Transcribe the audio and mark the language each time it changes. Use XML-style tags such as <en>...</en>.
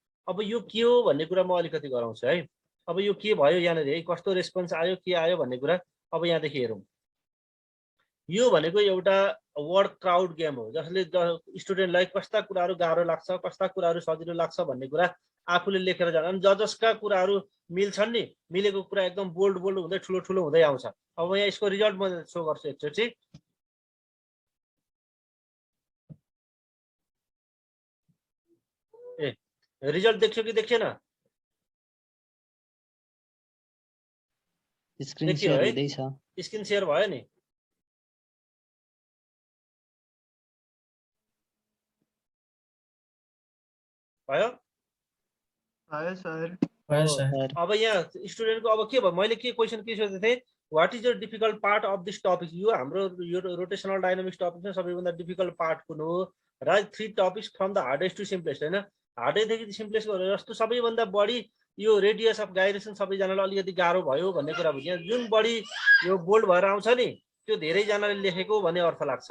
<ne>अब यो के हो भन्ने कुरा म अलिकति गराउँछु है। अब यो के भयो यहाँनिर है, कस्तो रेस्पोन्स आयो के आयो भन्ने कुरा अब यहाँदेखि हेरौँ। यो भनेको एउटा वर्ड क्राउड गेम हो जसले स्टुडेन्टलाई कस्ता कुराहरू गाह्रो लाग्छ कस्ता कुराहरू सजिलो लाग्छ भन्ने कुरा आफूले लेखेर जान। अनि जसका कुराहरू मिल्छन् नि, मिलेको कुरा एकदम बोल्ड बोल्ड हुँदै ठुलो ठुलो हुँदै आउँछ। अब यहाँ यसको रिजल्ट म सो गर्छु एकचोटि। ए रिजल्ट देख्यो कि देखेन? स्क्रिन शेयर हुँदैछ। स्क्रिन शेयर भयो नि? भयो सर। अब यहाँ स्टुडेन्टको अब के भयो, मैले के क्वेसन के सोचेको थिएँ,</ne> <en>What is the difficult part of this topic.</en> <ne>यो हाम्रो यो रोटेसनल डाइनामिक्स टपिकमा सबैभन्दा डिफिकल्ट पार्ट कुन हो र</ne> <en>3 topics from the hardest to simplest.</en> <ne>होइन हार्डेदेखि सिम्पलेस्ट गरेर जस्तो सबैभन्दा बढी यो रेडियस अफ गाइरेसन सबैजनालाई अलिकति गाह्रो भयो भन्ने कुरा बुझ्यो। जुन बढी यो बोल्ड भएर आउँछ नि त्यो धेरैजनाले लेखेको भन्ने अर्थ लाग्छ।</ne>